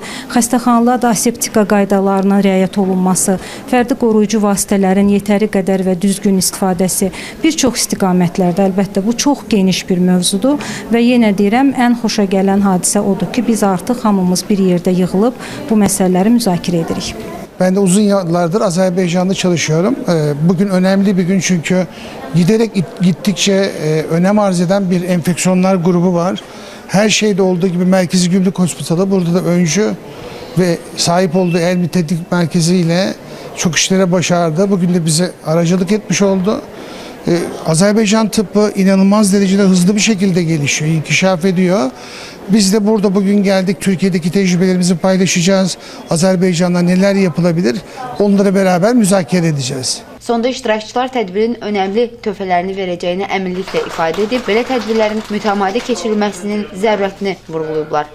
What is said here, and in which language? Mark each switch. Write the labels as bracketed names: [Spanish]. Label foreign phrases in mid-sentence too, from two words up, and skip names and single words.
[Azerbaijani] Xəstəxanalarda aseptika qaydalarına riayət olunması, fərdi qoruyucu vasitələrin yetəri qədər və düzgün istifadəsi bir çox istiqamətlərdə əlbəttə bu çox geniş bir mövzudur və yenə deyirəm, ən xoşa gələn hadisə odur ki, biz artıq hamımız bir yerdə yığılıb bu məsələləri müzakirə edirik. [Turkish] Ben de uzun yıllardır Azerbaycan'da çalışıyorum. Bugün önemli bir gün çünkü giderek gittikçe önem arz eden bir enfeksiyonlar grubu var. Her şeyde olduğu gibi Merkezi Gümrük Hospitalı burada da öncü ve sahip olduğu el tetkik merkeziyle çok işlere başardı. Bugün de bize aracılık etmiş oldu. Azerbaycan tıbbı inanılmaz derecede hızlı bir şekilde gelişiyor, inkişaf ediyor. Biz de burada bugün geldik, Türkiye'deki tecrübelerimizi paylaşacağız. Azerbaycan'da neler yapılabilir, onları beraber müzakere edeceğiz. [Azerbaijani] Sonda iştirakçılar tədbirin önəmli töhfələrini verəcəyini əminliklə ifadə edib, belə tədbirlərin mütəmadi keçirilməsinin zərurətini vurğulayıblar.